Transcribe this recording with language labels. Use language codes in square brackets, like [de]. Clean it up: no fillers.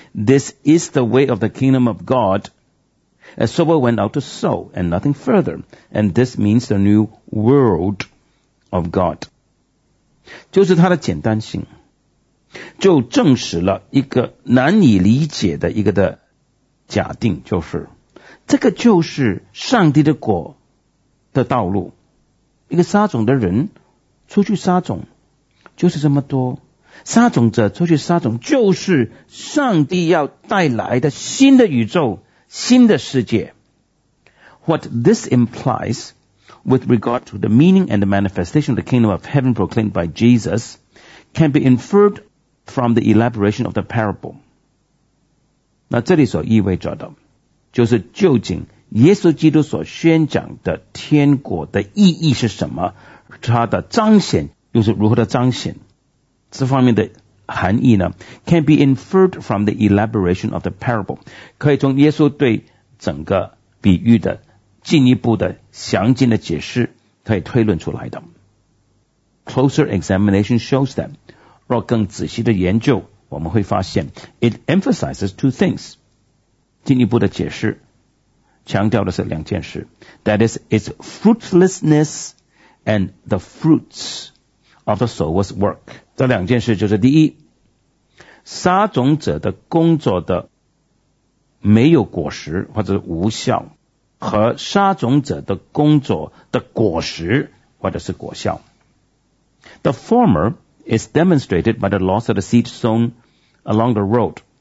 [en] This is the way of the kingdom of God. A sower went out to sow and nothing further. And this means the new world of God. [zh] 就是它的简单性，就证实了一个难以理解的一个的假定，就是这个就是上帝的国的道路。一个撒种的人出去撒种就是这么多，撒种者出去撒种就是上帝要带来的新的宇宙，新的世界。 [en] What this implies with regard to the meaning and the manifestation of the kingdom of heaven proclaimed by Jesus can be inferred from the elaboration of the parable. [zh] 那这里所意味着的就是究竟耶稣基督所宣讲的天国的意义是什么，它的彰显又是如何的彰显。这方面的含义呢 [en] can be inferred from the elaboration of the parable， [zh] 可以从耶稣对整个比喻的进一步的详尽的解释可以推论出来的。 [en] Closer examination shows that， [zh] 若更仔细的研究我们会发现 [en] it emphasizes two things， [zh] 进一步的解释强调的是两件事。 [en] That is its fruitlessness and the fruits of the sower's work。 [zh] 这两件事就是第一，撒种者的工作的没有果实或者无效，和撒种者的工作的果实或者是果效。 [en] The former is demonstrated by the loss of the seed sown along the road。